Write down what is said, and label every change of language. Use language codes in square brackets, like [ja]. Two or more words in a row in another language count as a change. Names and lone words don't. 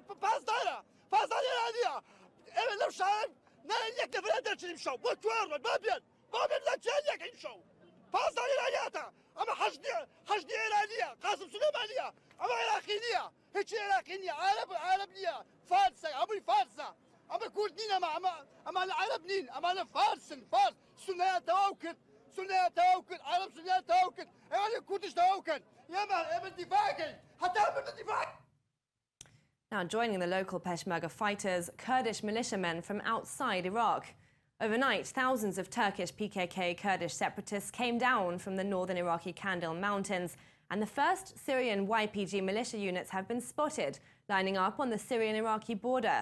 [ckb] پاسدار ئێرانیە ئێمە لەو شارن نەیەک نەفرە دەرچین شەو بۆ توێڕن بابێن لە چێن یەکەین شەو پاسدار ئێرانیاتە ئەمە حەشدی ئێرانیە قاسم سولەیمانیە ئەمە عێراقی نییە هیچی عێراقی نییە عەرەب نییە فارسە ئەمەی فارسە ئەمە کورد نین ئەمانە عەرەب نین ئەمانە فارسن فارس سونەیان تەواو کرد عەرەب سونەیان تەواو کرد ئێوانە کوردش تەواو کرد ئێمە دیفاعەکەین هەتا بن دیفاع. [en] Now, joining the local Peshmerga fighters, Kurdish militiamen from outside Iraq. Overnight, thousands of Turkish PKK Kurdish separatists came down from the northern Iraqi Kandil mountains, and the first Syrian YPG militia units have been spotted, lining up on the Syrian-Iraqi border.